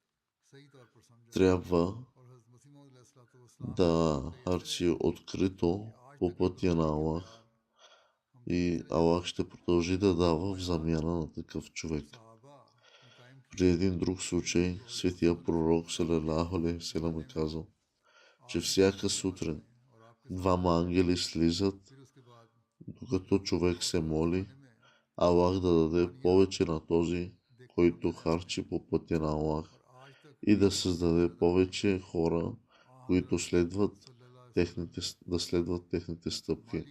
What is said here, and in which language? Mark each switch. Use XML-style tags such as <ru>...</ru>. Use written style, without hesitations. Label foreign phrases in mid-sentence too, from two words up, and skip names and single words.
<bg>Човек трябва да харчи открито по пътя на Аллах и Аллах ще продължи да дава в замяна на такъв човек. При един друг случай, светия пророк</bg> <ar>صلى الله عليه وسلم</ar> <bg>е казал, че всяка сутрин двама ангели слизат, докато човек се моли, Аллах да даде повече на този, който харчи по пътя на Аллах и да създаде повече хора, които да следват техните стъпки.</bg>